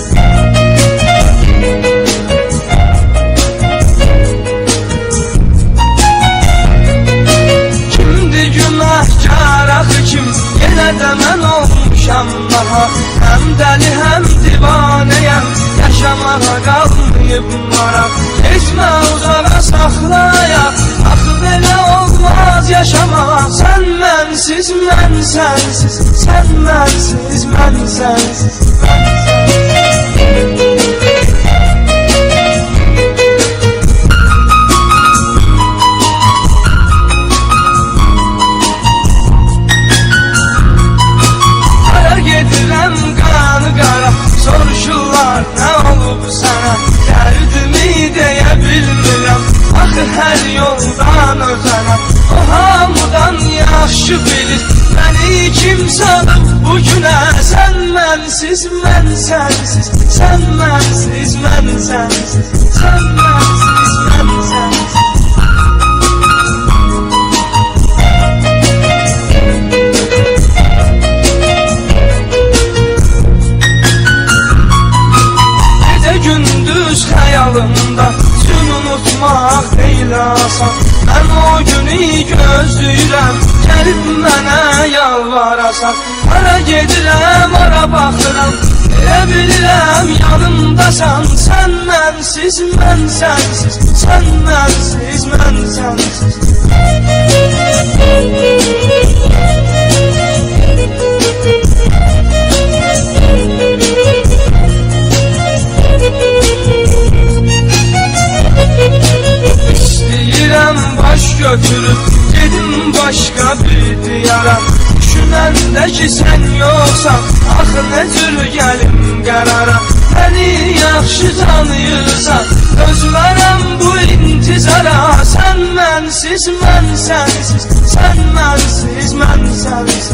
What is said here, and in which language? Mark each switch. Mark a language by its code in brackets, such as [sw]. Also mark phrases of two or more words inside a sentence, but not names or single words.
[az] Kimdi günahkar axı kim? Yenə də mən olmuşam daha. Hem deli hem divaneyəm. Yaşamağa qalmayıb maraq. Keçmə uzağa saxlayaq. Axı belə olmaz yaşamaq. [tr] Sen bensiz, ben sensiz. Sen bensiz, ben sensiz. [az] Hara gedirəm qanı qara. Soruşurlar nə olub sana. Dərdimi deyə bilmirəm. Axı hər yoldan özənəm. O hamıdan yaxşı bilir. Beni kim sanıb bu günə. [tr] Sen bensiz, ben sensiz. Sen bensiz, ben sensiz. Sen bensiz, ben sensiz. [az] Gece gündüz xəyalımda Sün unutmaq deyil asan. Mən o günü gözləyirəm. Gəlib mənə yalvarasan. Hara gedirəm, hara baxıram. Elə bilirəm yanımdasan. [tr] Sen bensiz, ben sensiz. Sen bensiz, ben sensiz. [az] İstəyirəm baş götürüb gedim başqa bir diyara. Düşünəndə ki sən yoxsan, axı nə cür gəlim qərara. Məni yaxşı tanıyırsan, özlərəm bu intizara. [tr] Sen bensiz, ben sensiz. Sen bensiz, ben sensiz.